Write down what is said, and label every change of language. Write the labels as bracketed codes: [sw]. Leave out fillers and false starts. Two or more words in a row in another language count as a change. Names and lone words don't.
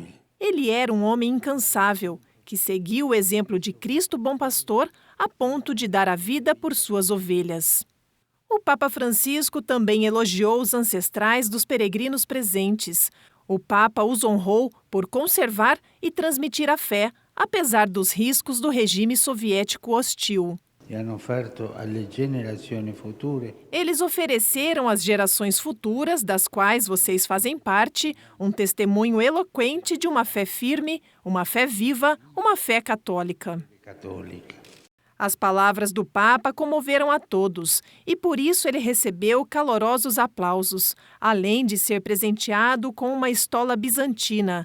[pt] Ele era um homem incansável, que seguiu o exemplo de Cristo Bom Pastor a ponto de dar a vida por suas ovelhas. O Papa Francisco também elogiou os ancestrais dos peregrinos presentes. O Papa os honrou por conservar e transmitir a fé, apesar dos riscos do regime soviético hostil. [it] E hanno offerto alle generazioni future [pt] Eles ofereceram às gerações futuras, das quais vocês fazem parte, um testemunho eloquente de uma fé firme, uma fé viva, uma fé católica. [it] cattolica. [pt] As palavras do Papa comoveram a todos e por isso ele recebeu calorosos aplausos, além de ser presenteado com uma estola bizantina.